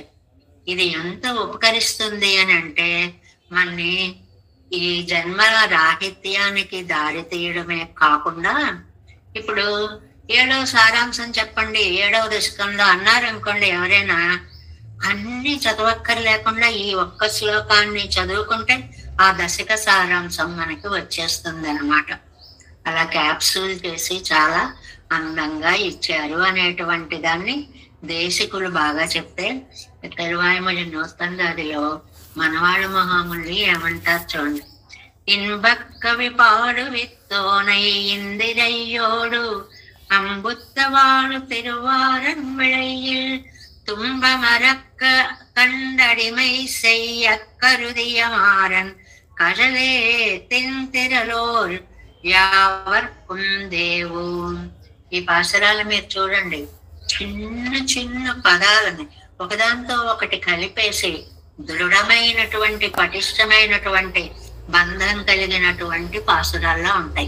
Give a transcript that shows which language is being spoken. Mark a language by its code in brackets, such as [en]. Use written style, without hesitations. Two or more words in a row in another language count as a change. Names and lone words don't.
[te] ఇది ఎంత ఉపకరిస్తుంది అని అంటే, మన్ని ఈ జన్మల రాహిత్యానికి దారి తీయడమే కాకుండా, ఇప్పుడు 7వ సారాంశం చెప్పండి 7వ దశకంలో అన్నారనుకోండి ఎవరైనా, అన్ని చదవక్కర్లేకుండా ఈ ఒక్క శ్లోకాన్ని చదువుకుంటే ఆ దశక సారాంశం మనకి వచ్చేస్తుంది అన్నమాట. అలా క్యాప్సూల్ చేసి చాలా అందంగా ఇచ్చారు అనేటువంటి దాన్ని దేశికులు బాగా చెప్తే, తెలువాయిమొழி నూతందాదిలో మనవాళ్ళ మహాముల్లి ఏమంటారు చూడండి. [ta] இன்பக்கவி பாடுவித்தோனை இந்திரையோடு அம்புத்தவாழு திருவாரன் விளையில் துன்ப மறக்க கண்டடிமை செய்ய கருதிய மாறன் கடலே திந்திரலோர் யாவர்க்கும் தேவு. [te] ఈ పాసరాలు మీరు చూడండి, చిన్న చిన్న పదాలని ఒకదాంతో ఒకటి కలిపేసి దృఢమైనటువంటి పటిష్టమైనటువంటి బంధం కలిగినటువంటి పాసురాల్లో ఉంటాయి.